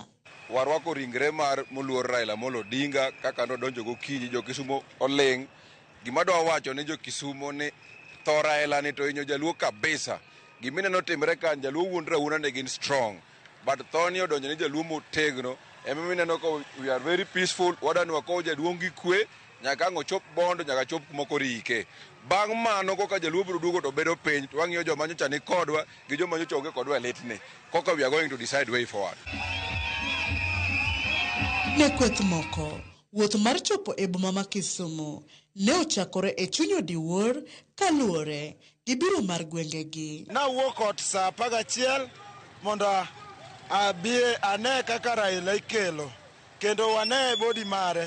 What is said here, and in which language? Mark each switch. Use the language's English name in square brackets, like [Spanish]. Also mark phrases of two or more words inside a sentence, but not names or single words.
[Luo (Kenya and Tanzania)] Warwako ringre mar moluor Raila Molo Odinga kaka nodonjo gokinyi jo Kisumu oling. Gima dwa wacho ne jo Kisumu ni tho Raila ni to inyo jaluo kabisa. Gimine notimre kan jaluo wuondra una ne gin strong. But tho ni odonjo ne jaluo motegno. Emimine no ko [English] we are very peaceful. [Luo (Kenya and Tanzania)] Wadani wako jaduong' gi kwe nyaka ngochop bondo nyaka chop moko rike. Bang' mano koka jaluo biro duogo to bedo piny to wang'iyo joma nyocha ni kodwa gi joma nyocha onge kodwa litni. [English] Koka we are going to decide way forward. [Luo (Kenya and Tanzania)] Ne kweth moko, wuoth mar chopo e boma ma Kisumu ne ochakore e chuny odiwuor kaluwore gi biro mar gwengegi. Nawuok ot saa 11 mondo abie ane kaka Raila ikelo kendo wane bodi mare.